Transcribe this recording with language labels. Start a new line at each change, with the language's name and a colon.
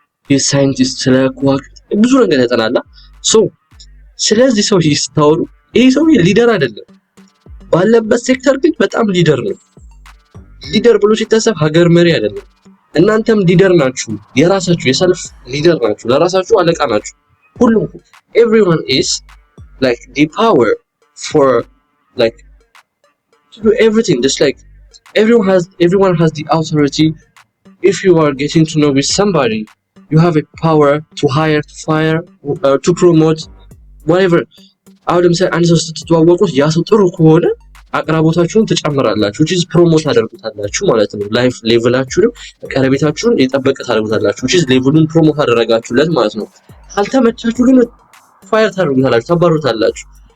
Amharic: የሳይንቲስት ስለ ከዋክብት ብዙ ነገር ያጠናላ። ሶ ስለዚህ ሰው ይስታወሩ ይሄ ሰው ሊደር አይደለም፣ ባለበት ሴክተር ግን በጣም ሊደር ነው። ሊደር ብሎ ሲታሰብ ሀገር መሪ አይደለም። እናንተም ሊደር ናችሁ፣ የራሳችሁ የሰልፍ ሊደር ናችሁ፣ ለራሳችሁ አለቃ ናችሁ። ሁሉም
English: everyone is like the power for like to do everything, just like everyone has the authority. If you are getting to know with somebody, you have a power to hire, to fire, to promote, whatever.
Amharic: አሁን ለምሳሌ አንድ ሰው ስትተዋወቁት ያ ሰው ጥሩ ከሆነ አቅራቦታችሁን ትጨምራላችሁ፣ which is promote ታደርጉታላችሁ ማለት ነው። ላይፍ ሌቭላችሁን ቀረቤታችሁን የጠበቀ ታደርጉታላችሁ፣ which is ሌቭሉን ፕሮሞት አደረጋችሁለት ማለት ነው። ካልተመቻችሁ ግን ፋየር ታደርጉታላችሁ፣ ታባሩታላችሁ።